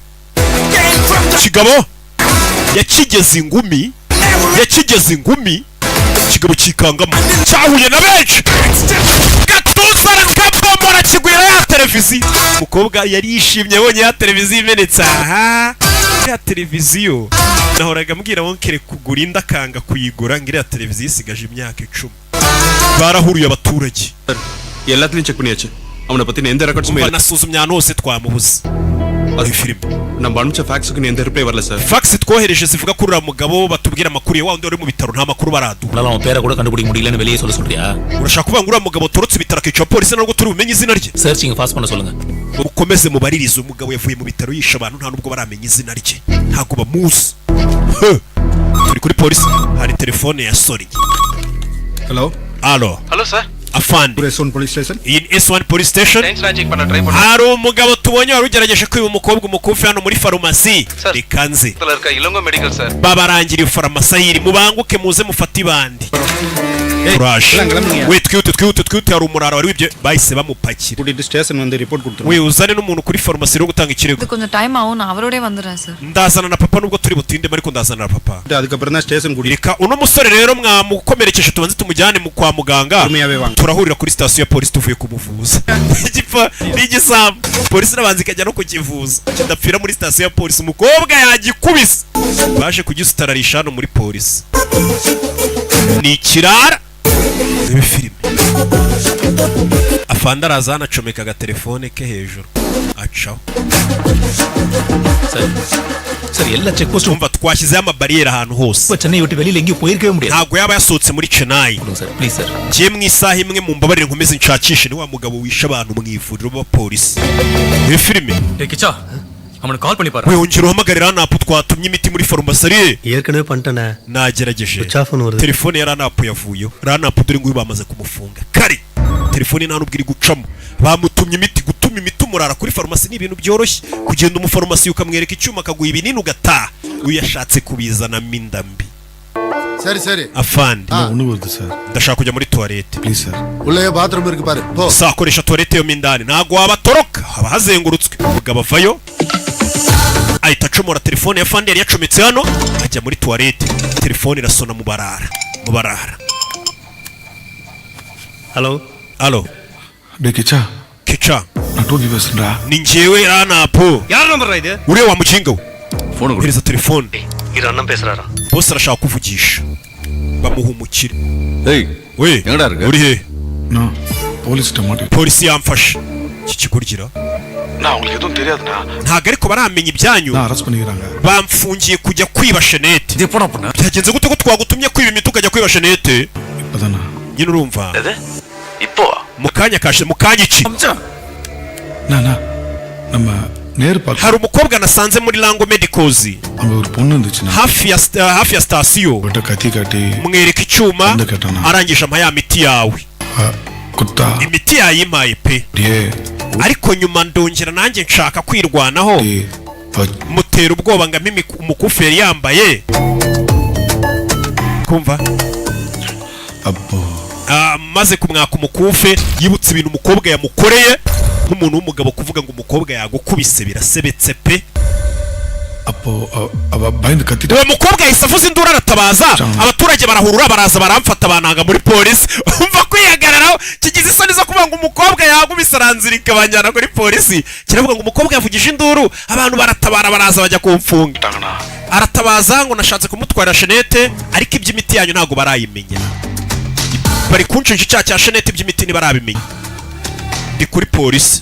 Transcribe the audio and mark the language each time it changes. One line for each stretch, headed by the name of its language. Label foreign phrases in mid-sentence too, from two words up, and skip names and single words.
Kinyarwanda: Kigabo yakigeze ingumi, kigabo kikangamo, cyahuye na benshi, gatuza arakabomora kigwira ya televiziyo. Umukobwa yari yishimye abonye ya televiziyo imenetse. Aha ya televiziyo nahoraga mbwira wonkere kugura inda akanga kuyigura, ngo iriya televiziyo isigaje imyaka 10. Barahuruye abaturage,
Tamil: எல்லாத்தையும் செக் பண்ணியாச்சு. அவனை பத்தி எந்த ரெக்கார்ட்ஸுமே இல்ல.
Kinyarwanda: nasuzumye ahantu hose twamubuze. Ari filime
Tamil: நம்ம அனுப்பிச்ச ஃபேக்ஸ்க்கு எந்த ரிப்ளை வரல சார்.
Kinyarwanda: Fax twohereje zivuga kuri uriya mugabo batubwira amakuru ye, wa wundi uri mu bitaro nta makuru baraduha.
Tamil: அவன் பேரை கூட கண்டுபிடிக்க முடியலன்னு வெளியே சொல்றியா?
Kinyarwanda: Urashaka kuvuga ngo uriya mugabo torotse ibitaro akica polisi ntabwo turi bumenye izina rye?
English: searching fast
Tamil: பண்ண சொல்லுங்க.
Kinyarwanda: Ukomeze mubaririze umugabo yavuye mu bitaro yisha abantu nta nubwo baramenya izina rye, ntago bamuzi. Turi kuri polisi, hari telefone ya Sori.
English: Hello sir. Afande, S1 police station. in S1 police station.
Tamil: Check பண்ண try பண்ணு.
Kinyarwanda: Hari umugabo tubonye wari ugerageje kwiba umukobwa umukufi hano muri farumasi. Rikanze
Tamil: இருக்க இளங்கோ மெடிக்கல் சார்.
Kinyarwanda: babarangira farumasi yiri, mubanguke muze mufate ibandi. Courage. We twihute hari umurara wari wibye bahise bamupakira. Kuri station
Tamil: வந்து report கொடுத்துரு.
Kinyarwanda: We uzane n'umuntu kuri farumasi ro gutanga ikirego.
Tamil: கொஞ்சம் டைம் ஆகும், நான் அவரோடே வந்துறேன் சார்.
Kinyarwanda: Ndazana na papa nubwo turi butinde ariko ndazana na papa.
Tamil: அதுக்கப்புறம் தான் station கூடி.
Kinyarwanda: Reka uno musore rero mwamukomerekeje tubanze tumujyane mu kwa muganga. Turahurira kuri station ya polisi tuvuye kumuvuza. Igipfa n'igisambu. Polisi nabanze ikajya no kukivuza. Ndapfira muri station ya polisi, umukobwa yagikubise. Baje kugisutararisha hano muri polisi. Ni kirara. Ibi filime. Afande araza anacomeka agatelefone ke hejuru. Acaho.
Tamil: சார் எல்லா
English: check post
Kinyarwanda: umva twashyizeho amabariyeri ahantu hose.
Tamil: சென்னை விட்டு வெளியில எங்கேயும் போயிருக்கவே முடியாது.
Kinyarwanda: Ntabwo yaba yasohotse muri Chennai.
English: sir please sir.
Kinyarwanda: Ngiye mu isaha imwe mu mbabarire nkomeze nshakishe ni wa mugabo wisha abantu mu ivuriro b'abapolisi. Ibi filime.
Tamil: கிச்சா அவனுக்கு கால் பண்ணி பாரு
Kinyarwanda: we ongera uhamagare ranapu twatumye imiti muri farumasi ari
Tamil: ஏற்கனவே பண்ணிட்டேனே
Kinyarwanda: nagerageje
English: Switch off
Kinyarwanda: n'uruzi. telefone ya ranapu yavuyeho ranapu dore ngo bamaze kumufunga kari telefone nta nubwo iri gucamo bamutumye imiti gutuma imiti umurara kuri farumasi ni ibintu byoroshye kugenda umufarumasi ukamwereka icyuma akaguha ibinini ugataha uyashatse kubizana mindambi
Tamil: சரி
Kinyarwanda: afandi
Tamil: ஒண்ணு வருது சார்
Kinyarwanda: ndashaka kujya muri toilette
English: please sir
Tamil: உள்ளே bathroom இருக்கு பாரு போ
Kinyarwanda: sakoresha toilette yo mindani ntago wabatoroka haba hazengurutswe umugabo avayo ahita acomora telefone ya fandi yari yacometse hano ajya muri toilette telefone irasona mu barara halo
Tamil: டே கிச்சா
Kinyarwanda: kica
Tamil: நான் டோக்கி பேசுறேன்டா
Kinyarwanda: ni njyewe ranapu
Tamil: யார் நம்பர் இது
Kinyarwanda: uriya wa mukinga we
Tamil: போன் கொடு
Kinyarwanda: hereza telefone
Tamil: இது அண்ணன் பேசுறாரா
Kinyarwanda: bose arashaka kuvugisha bamuhumukire
Tamil: ஏய்
Kinyarwanda: we
Tamil: எங்கடா இருக்க?
Kinyarwanda: uri he
Tamil: நான் போலீஸ் மாட்டி
Kinyarwanda: polisi yamfashe iki kigurgira
Tamil: நான் உங்களுக்கு எதுவும் தெரியாதுண்ணா
Kinyarwanda: ntago ariko baramenya ibyanyu
Tamil: நான் அரெஸ்ட் பண்ணிக்கிறாங்க
Kinyarwanda: bamfungiye kujya kwiba shenete
Tamil: இது எப்படா பண்ண
Kinyarwanda: byagenze gute ko twagutumye kwiba imiti ukajya kwiba shenete
Tamil: இப்பதானா
Kinyarwanda: nyine urumva
Tamil: எது இப்போ
Kinyarwanda: mukanya iki
Tamil: நான் நம்ம நேரு பார்க்க
Kinyarwanda: hari umukobwa nasanze muri Lango Medicals
Tamil: அங்க ஒரு பொண்ணு இருந்துச்சுன்னா
Kinyarwanda: hafi ya station
Tamil: கிட்ட கத்தி காட்டி
Kinyarwanda: mwereka icyuma ndakatana arangije ampa ya miti yawe
Tamil: குத்தா
Kinyarwanda: imiti yayimpaye pe
Tamil: டே
Kinyarwanda: ariko nyuma ndongera nanjye nshaka kwirwanaho mutera ubwoba ngo amimi umukufi yari yambaye kumva
Tamil: அப்போ
Kinyarwanda: maze kumwaka umukufe yibutse ibintu umukobwa yamukoreye nk'umuntu w'umugabo kuvuga ngo umukobwa yagukubise birasebetse pe
Tamil: அப்போ அவ பயந்து கத்திட்டு
Kinyarwanda: uwo mukobwa yahise avuza induru aratabaza abaturage barahurura baraza baramfata bananga muri polisi umva kwihagararaho kigize isoni zo kuvuga ngo umukobwa yagubise aranzirika banjyana kuri polisi kiravuga ngo umukobwa yavugije induru abantu baratabara baraza bajya kumfunga aratabaza ngo nashatse kumutwara shenete ariko iby'imiti yanyu ntabwo barayimenya bari kunshinja icyaha cya shenete iby'imiti ntibarabimenya ndi kuri polisi